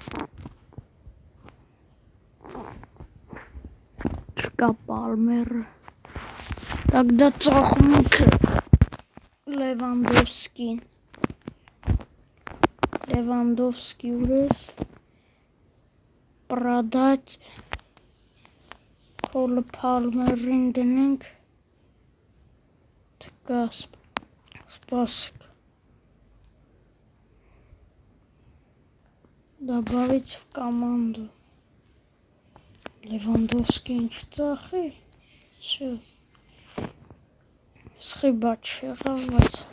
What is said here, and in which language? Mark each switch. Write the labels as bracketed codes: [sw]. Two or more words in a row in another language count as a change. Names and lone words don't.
[hy] չկա Պալմերը, тогда ծախում ենք Լևանդովսկին, Լևանդովսկի ուրես, продать, Կոլ Պալմերին դնենք, [ru] Спасибо. Добавить в команду. [hy] Левандовский ինչ ծախի, всё. Սխիբա չեղավ, բայց